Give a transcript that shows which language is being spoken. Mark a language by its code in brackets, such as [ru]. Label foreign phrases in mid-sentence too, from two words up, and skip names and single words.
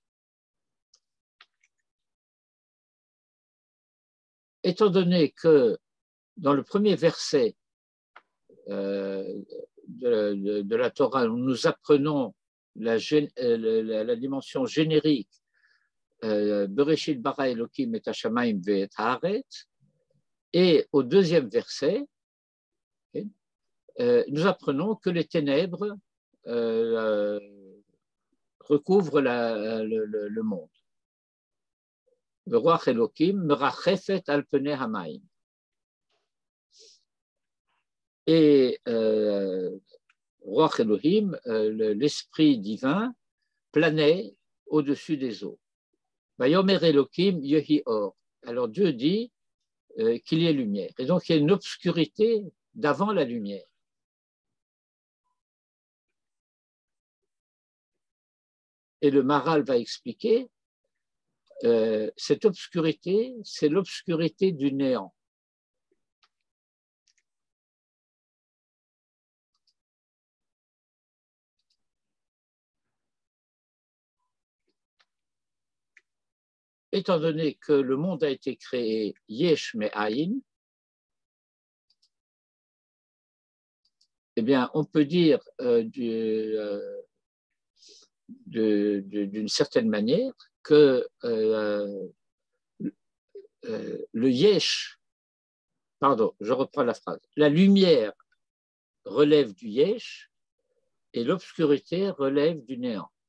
[fr] Étant donné que dans le premier verset de la Torah, nous apprenons la dimension générique [he] בראשית ברא אלקים את השמים ואת הארץ, [fr] et au deuxième verset, nous apprenons que les ténèbres recouvrent le monde. [he] רוח אלקים מרחפת על פני המים. [fr] Et [he] רוח אלהים, [fr] l'esprit divin, planait au-dessus des eaux. [he] ויאמר אלקים יהי אור. [fr] Alors Dieu dit qu'il y ait lumière. Et donc il y a une obscurité d'avant la lumière. Et le Maharal va expliquer, cette obscurité, c'est l'obscurité du néant. Étant donné que le monde a été créé [he] יש מאין, [fr] eh bien, on peut dire d'une certaine manière que le yesh, pardon, je reprends la phrase, la lumière relève du yesh et l'obscurité relève du néant.